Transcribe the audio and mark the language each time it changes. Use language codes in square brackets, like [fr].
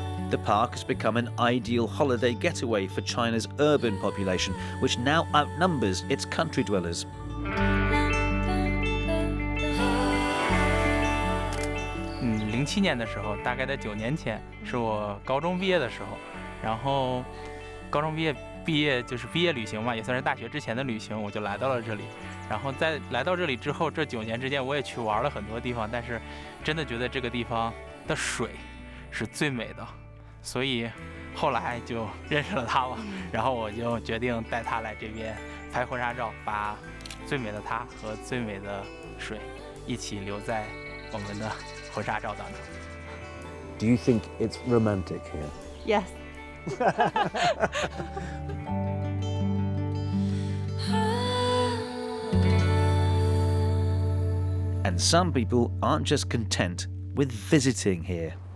[en] The park has become an ideal holiday getaway for China's urban population, which now outnumbers its country dwellers. [zh] 07年的时候，大概在9年前，是我高中毕业的时候，然后。高中毕业就是毕业旅行嘛，也算是大学之前的旅行，我就来到了这里。然后在来到这里之后，这9年之间我也去玩了很多地方，但是真的觉得这个地方的水是最美的，所以后来就认识了它嘛。然后我就决定带它来这边拍婚纱照，把最美的它和最美的水一起留在我们的婚纱照当中。 [en] Do you think it's romantic here? Yes. And some people aren't just content with visiting here.